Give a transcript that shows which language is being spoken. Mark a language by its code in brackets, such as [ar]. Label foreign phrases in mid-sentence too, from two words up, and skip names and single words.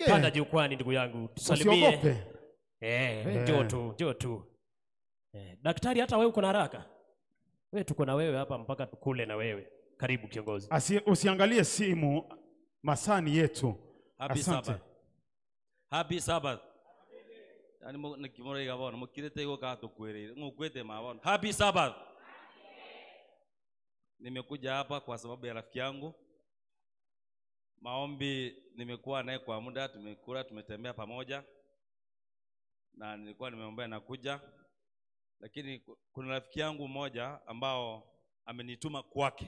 [sw] Panda jukwani ndugu yangu, tusalimie. Usiogope. Njoo tu. Daktari, hata wewe uko na haraka? Wewe tuko na wewe hapa mpaka tukule na wewe. Karibu kiongozi. Usiangalie simu, masani yetu. [en] Happy Sabbath. Happy Sabbath. Yani nikimore gabon mukirete go ka to kwere ngukwete mabon. Happy Sabbath. [sw] Nimekuja hapa kwa sababu ya rafiki yangu. Maombi nimekuwa naye kwa muda, tumekula, tumetembea pamoja. Na nilikuwa nimeombea na kuja. Lakini kuna rafiki yangu mmoja ambao amenituma kwake.